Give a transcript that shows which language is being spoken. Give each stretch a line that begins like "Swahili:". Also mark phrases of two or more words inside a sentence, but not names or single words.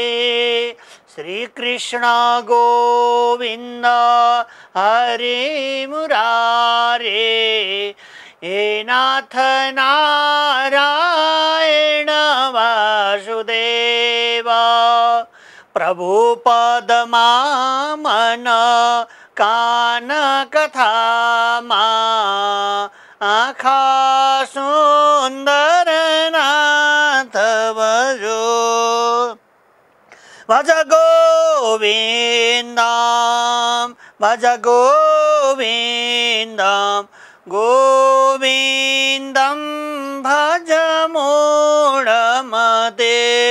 Sanskrit: श्री कृष्ण गोविन्द हरे मुरारे, हे नाथ नारायण वासुदेव।
Nepali: प्रभु पदमा मन कान कथामा, आँखा सुन्दर नाथ भजो।
Sanskrit: भज गोविन्दम, भज गोविन्दम, गोविन्दम भज मूढमते।